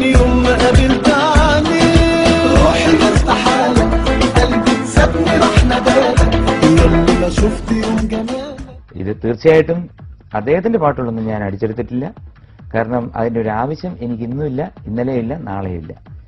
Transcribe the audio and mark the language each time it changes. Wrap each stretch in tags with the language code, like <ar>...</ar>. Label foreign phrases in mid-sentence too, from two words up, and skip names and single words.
<ar>يوم ما قابلتني روحي مرتاحة قلبي سابني راح ندالك ياللي ما شفت يوم جمالك.</ar> <ml>ഇത് തീർച്ചയായിട്ടും അദ്ദേഹത്തിന്റെ പാട്ടുകളൊന്നും ഞാൻ അടിച്ചെടുത്തിട്ടില്ല. കാരണം അതിന്റെ ഒരു ആവശ്യം എനിക്ക് ഇന്നുമില്ല, ഇന്നലെയില്ല, നാളെയില്ല.</ml>